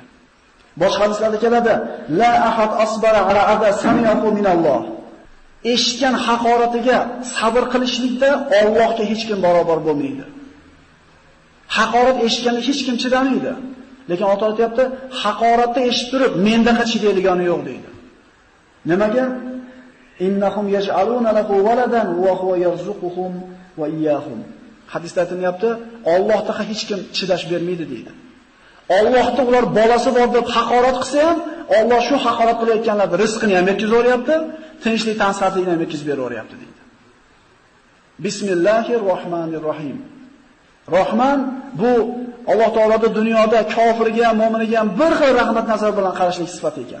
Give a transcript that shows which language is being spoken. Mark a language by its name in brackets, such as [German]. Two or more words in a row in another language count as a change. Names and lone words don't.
[Uzbek] Boshqa hadislarda keladi: [Arabic] "لا أحد أصبر على أذى سمعه من الله." [Uzbek] eshitgan haqoratiga sabr qilishlikda Allohga hech kim barobar bo'lmaydi. Haqorat eshitganda hech kim chidamaydi. Lekin Alloh taolo aytayapti, haqoratni eshitib turib, mendaqa chidaydigani yo'q deydi. Nimaga? [Arabic] إنهم يجعلون له ولدا وهو يرزقهم وإياهم. [Uzbek] Hadisda aytilyapti, Allohga hech kim chidash bermaydi deydi. Allohda ular bolasi bor deb haqorat qilsa ham, Alloh shu haqorat qilayotganlarga rizqini ham yetkazib o'ryapti, tinchlik tansihatligini ham yetkazib beraveryapti deydi. Bismillahirrohmanirrohim. Rahman bu Alloh taoloning dunyoda kofirga ham, mu'miniga ham bir xil rahmat nazar bilan qarashlik sifati ekan.